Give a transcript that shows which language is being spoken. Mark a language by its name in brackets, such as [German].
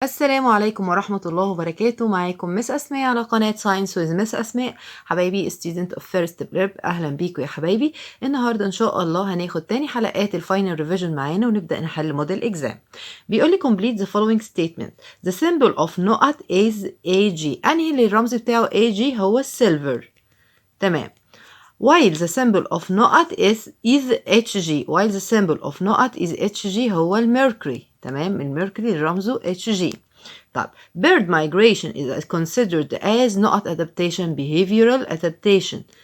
[Arabic] السلام عليكم ورحمة الله وبركاته. معاكم مس أسماء على قناة ساينس ويز مس أسماء. حبايبي [English] student of first prep، [Arabic] أهلا بيكم يا حبايبي. النهاردة إن شاء الله هناخد تاني حلقات الفاينل ريفيجن معانا ونبدأ نحل موديل إكزام. بيقول لي [English] complete the following statement. The symbol of نقط is AG. [Arabic] أنهي اللي الرمز بتاعه AG؟ هو السيلفر. تمام. [English] while the symbol of نقط is HG. while the symbol of نقط is HG [Arabic] هو الميركوري. تمام، الميركوري رمزه HG. [English] طب bird migration is considered as نقط adaptation behavioral adaptation.